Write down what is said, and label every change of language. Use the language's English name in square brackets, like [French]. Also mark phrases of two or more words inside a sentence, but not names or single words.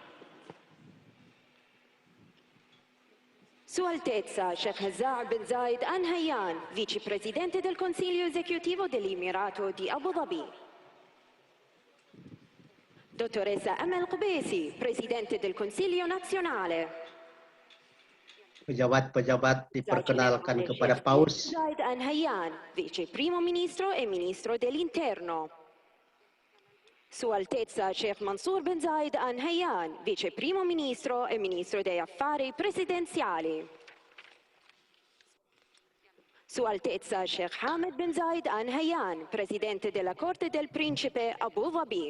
[Italian] Sua Altezza Sheikh Hazza bin Zayed Al Nahyan, vicepresidente del Consiglio esecutivo dell'Emirato di Abu Dhabi. Dottoressa Amal Qubaisi, presidente del Consiglio nazionale. [Indonesian] Pejabat-pejabat diperkenalkan kepada Paus. [Italian] Zayed Al Nahyan, vice primo ministro e ministro dell'interno. Sua Altezza Sheikh Mansour bin Zayed Al Nahyan, vice primo ministro e ministro degli affari presidenziali. Sua Altezza Sheikh Hamad bin Zayed Al Nahyan, presidente della Corte del Principe Abu Dhabi.